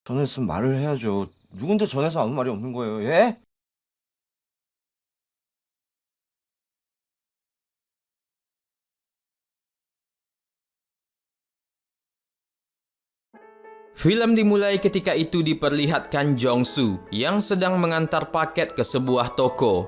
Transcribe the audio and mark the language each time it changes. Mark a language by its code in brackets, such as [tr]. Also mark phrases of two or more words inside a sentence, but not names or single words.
[ko] 전했으면 말을 해야죠. 누군데 전해서 아무 말이 없는 거예요, 예? [id] Film dimulai ketika itu diperlihatkan Jong-soo yang sedang mengantar paket ke sebuah toko.